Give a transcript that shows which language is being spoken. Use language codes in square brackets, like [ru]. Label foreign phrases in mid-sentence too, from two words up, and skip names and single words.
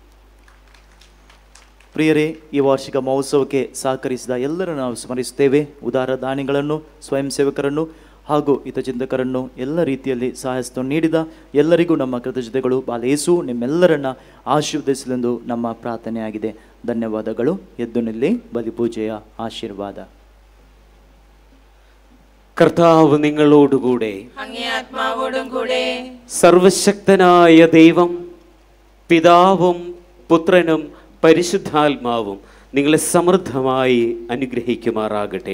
[kn] ಪ್ರಿಯರೇ, ಈ ವಾರ್ಷಿಕ ಮಹೋತ್ಸವಕ್ಕೆ ಸಹಕರಿಸಿದ ಎಲ್ಲರೂ ನಾವು ಸ್ಮರಿಸುತ್ತೇವೆ. ಉದಾರ ದಾನಿಗಳನ್ನು, ಸ್ವಯಂ ಸೇವಕರನ್ನು ಹಾಗೂ ಹಿತಚಿಂತಕರನ್ನು, ಎಲ್ಲ ರೀತಿಯಲ್ಲಿ ಸಹಾಯವನ್ನು ನೀಡಿದ ಎಲ್ಲರಿಗೂ ನಮ್ಮ ಕೃತಜ್ಞತೆಗಳು. ಬಾಲಯೇಸು ನಿಮ್ಮೆಲ್ಲರನ್ನ ಆಶೀರ್ವದಿಸಲೆಂದು ನಮ್ಮ ಪ್ರಾರ್ಥನೆಯಾಗಿದೆ. ಧನ್ಯವಾದಗಳು. ಎದ್ದು ನಿಲ್ಲಿ. ಬಲಿಪೂಜೆಯ ಆಶೀರ್ವಾದ. [ml] കർത്താവ് നിങ്ങളോടുകൂടെ, അങ്ങേ ആത്മാവോടും കൂടെ. സർവശക്തനായ ദൈവം പിതാവും പുത്രനും പരിശുദ്ധാത്മാവും നിങ്ങളെ സമൃദ്ധമായി അനുഗ്രഹിക്കുമാറാകട്ടെ.